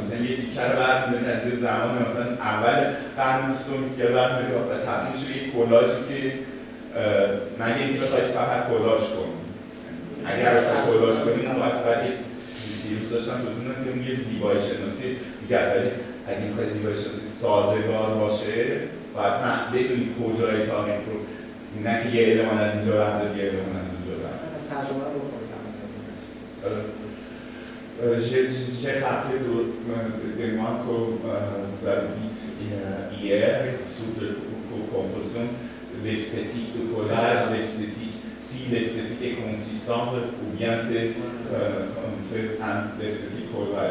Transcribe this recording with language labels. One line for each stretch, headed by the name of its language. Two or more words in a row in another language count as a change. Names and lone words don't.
Persian: مثلا یه تیکه رو برمی‌داریم از یه زمان مثلا اول قرن بیستم که برمی‌داریم و تبدیل شده یک کلاژی که مگه اینکه بخواید فقط کلاژ کنیم، اگر بخواید کلاژ کنیم باید دیروز داشتم توضیح میدم که اون یه زیبایی شناسی دیگه است. اگه میخوای زیبایی شناسی سازگار باشه باید بدونی کجای تاریخ رو، نه که یه المان از اینجا برداری یه المان از اونجا برداری. پس ترجمه رو بکنید
French: J'ai rappelé de moi que vous avez dit hier sur le composition, l'esthétique de collage, l'esthétique, si l'esthétique est consistante ou bien c'est l'esthétique collage.